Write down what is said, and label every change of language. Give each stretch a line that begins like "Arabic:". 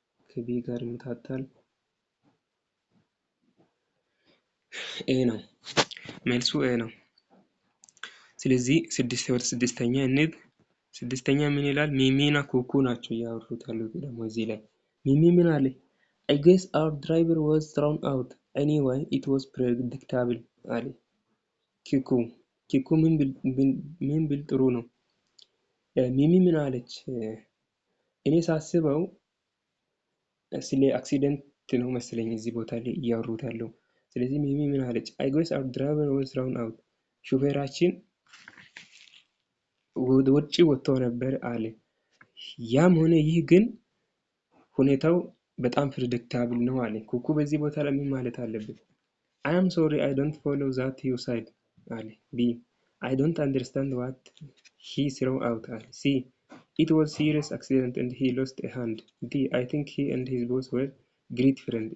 Amharic: ከቢ ጋር ይመታታል። ኤ ነው መልሱ ኤ ነው። ስለዚህ ስድስተኛ እንሂድ። ስድስተኛ ምን ይላል? ሚሚና ኩኩ ናቸው ያወሩት ያሉት ደግሞ እዚህ ላይ ሚሚ ምን አለ?
English: I guess our driver was thrown out. Anyway, it was predictable
Amharic: አለ። ኩኩ ምን ብል ጥሩ ነው። ሚሚ ምን አለች? እኔ ሳስበው ስለ አክሲደንት ነው መሰለኝ እዚህ ቦታ ላይ እያወሩት ያለው። ስለዚህ ሚሚ ምን አለች?
English: I guess our driver was thrown out.
Amharic: ሹፌራችን ውጪ ወጥቶ ነበር አለ። ያም ሆነ ይህ ግን ሁኔታው በጣም ፕሬዲክታብል ነው አለ። ኩኩ በዚህ ቦታ ላይ ምን ማለት አለበት?
English: I am sorry I don't follow that you said
Amharic: አለ።
English: ቢ I don't understand what he threw out አለ። ሲ it was serious accident and he lost a hand. D I think he and his boss were great friends.